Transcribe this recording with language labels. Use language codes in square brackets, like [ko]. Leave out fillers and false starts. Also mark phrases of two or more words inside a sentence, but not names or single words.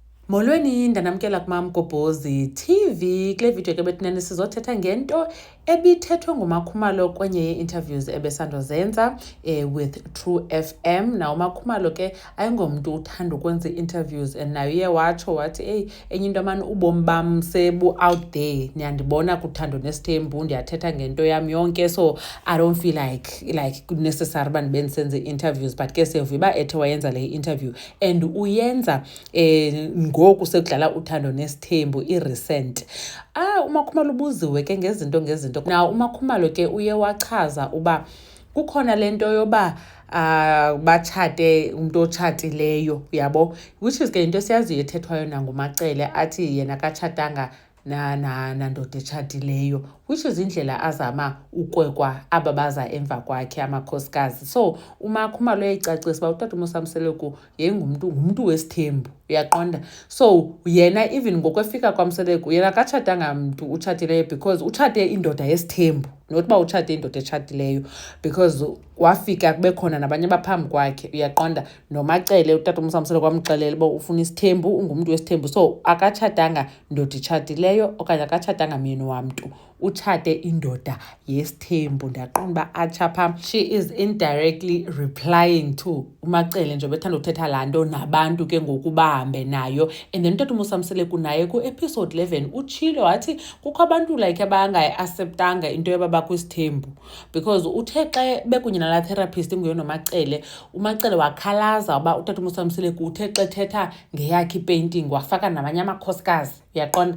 [xh] Molweni ndanamkela kuMamgobhozi TV. Kule video ke bethinani sizothetha ngento ebithethwe nguMakhumalo kwenye ye-interviews ebesandozenza with True FM. Now uMakhumalo ke ayingomntu uthanda ukwenza i-interviews and naye uye watsho wathi enye into mani ubomi bam sebu- [en] out there. [xh] Niyandibona kuThando Nesithembu ndiyathetha ngento yam yonke, [en] so I don't feel like necessary [xh] uba ndibe ndisenze i-interviews, but ke siyavuya ethe wayenza le [en] interview and [xh] uyenza ngoku sekudlala uThando Nesithembu i-recent. uMakhumalo ubuziwe ke ngezinto. Now uMakhumalo ke uye wachaza uba kukhona lento yoba batshate umuntu otshatileyo, yabo, [en] which is [xh] ke into siyaziyo ethethwayo nanguMacele athi yena katshatanga nandoda etshatileyo, [en] which is [xh] indlela azama ukwekwa aba baza emva kwakhe amakhosikazi. So uMakhumalo uyayicacisa uba uTata uMosamseleku ngumntu wesithembu, uyaqonda. So yena even ngokwefika kwaMseleku yena katshatanga mntu utshatileyo because utshate indoda yesithembu, not uba utshate indoda etshatileyo, because wafika kube khona nabanye abaphambi kwakhe, uyaqonda. NoMacele uTata uMosamseleku kwamxelela uba ufuna isithembu, ungumntu wesithembu, so akatshatanga ndoda etshatileyo okanye akatshatanga myeni wamntu, utshate indoda yesithembu. Ndiyaqonda uba atsha phaa. [en] She is indirectly replying to [xh] uMacele nje bethanda uthetha laa nto nabantu ke ngoku bahambe nayo. [en] And then [xh] uTata uMosamseleku naye ku-episode 11 utshilo wathi kukho abantu like abangayi-acceptanga into yoba bakwisithembu, because uthe xa bekunye nalaa therapist inguye noMacele, uMacele wakhalaza uba uTata uMosamseleku uthe xa ethetha ngeyakhe ipainting wafaka namanye amakhosikazi, uyaqonda.